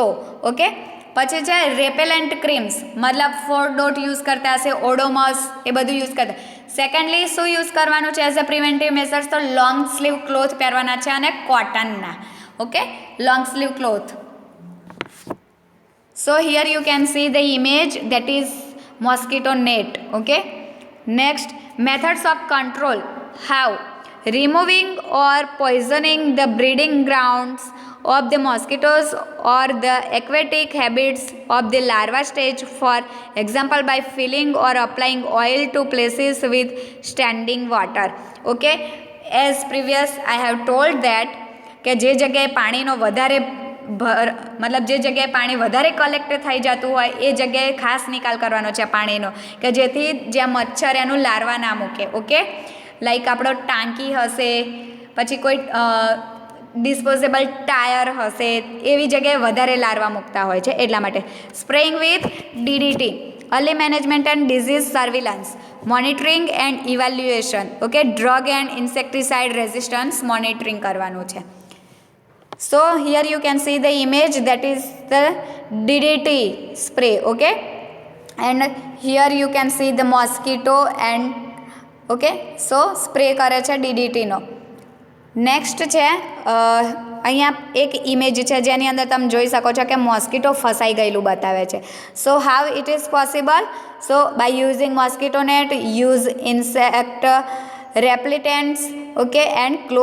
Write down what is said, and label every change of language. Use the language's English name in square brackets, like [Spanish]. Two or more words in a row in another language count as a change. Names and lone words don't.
[Gujarati] ઓકે, પછી છે [English] repellent creams, [Gujarati] મતલબ 4 ડોટ યુઝ કરતા હશે, ઓડોમસ એ બધું યુઝ કરતા. સેકન્ડલી શું યુઝ કરવાનું છે [English] as a preventive measures, [Gujarati] તો [English] long sleeve cloth [Gujarati] પહેરવાના છે અને કોટનના. [English] Okay, long sleeve cloth. So here you can see the image, that is mosquito net. Okay, next methods of control. How? Removing or poisoning the breeding grounds of the mosquitoes or the aquatic habits of the larva stage, for example by filling or applying oil to places with standing water. Okay, as previous I have told that [Gujarati] કે જે જગ્યાએ પાણીનો વધારે મતલબ જે જગ્યાએ પાણી વધારે કલેક્ટ થઈ જતું હોય એ જગ્યાએ ખાસ નિકાલ કરવાનો છે પાણીનો, કે જેથી જ્યાં મચ્છર એનું લાર્વા ના મૂકે. ઓકે, લાઈક આપણો ટાંકી હશે, પછી કોઈ [English] disposable tyre [Gujarati] હશે, એવી જગ્યાએ વધારે લાર્વા મૂકતા હોય છે એટલા માટે. [English] Spraying with DDT, early management and disease surveillance, monitoring and evaluation. Okay, drug and insecticide resistance monitoring [Gujarati] કરવાનું છે. [English] So here you can see the image, that is the DDT spray. Okay, and here you can see the mosquito and okay, so spray [Gujarati] કરે છે [English] DDT નો. [Gujarati] નેક્સ્ટ છે અહીંયા એક ઇમેજ છે જેની અંદર તમે જોઈ શકો છો કે મોસ્કીટો ફસાઈ ગયેલું બતાવે છે. [English] So how it is possible, so by using mosquito net, use insect repellents. Okay, and close windows.